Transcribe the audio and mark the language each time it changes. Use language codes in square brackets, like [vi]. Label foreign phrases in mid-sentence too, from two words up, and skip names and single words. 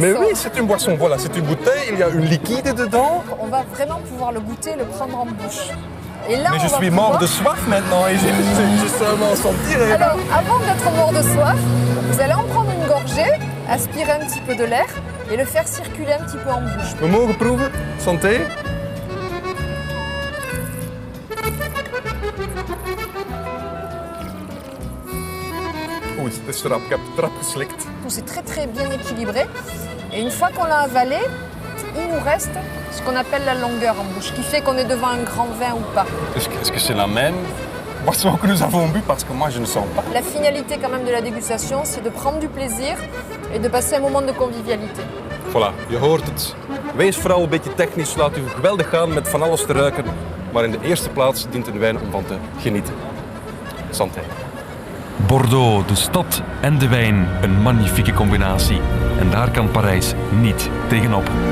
[fr] Mais oui, c'est une boisson. Voilà, c'est une bouteille, il y a une liquide dedans. On va vraiment pouvoir le goûter, le prendre en bouche. Et là, Mais on je va suis pouvoir... mort de soif maintenant et j'ai seulement sentir. Alors, avant d'être mort de soif, vous allez en prendre une gorgée, aspirer un petit peu de l'air et le faire circuler un petit peu en bouche. [nl] We mogen proeven. Santé. Oei, het is rap. Ik heb het rap geslikt. [fr] C'est très très bien équilibré. Et une fois qu'on l'a avalé, il nous reste ce qu'on appelle la longueur en bouche, qui fait qu'on est devant un grand vin ou pas. Est-ce que c'est la même? Boisson que nous avons bu parce que moi je ne sens pas. La finalité quand même de la dégustation, c'est de prendre du plaisir et de passer un moment de convivialité. Voilà, [nl] je hoort het. Wees vooral een beetje technisch, laat u geweldig gaan met van alles te ruiken. Maar in de eerste plaats dient een wijn om van te genieten. Santé. Bordeaux, de stad en de wijn, een magnifieke combinatie. En daar kan Parijs niet tegenop.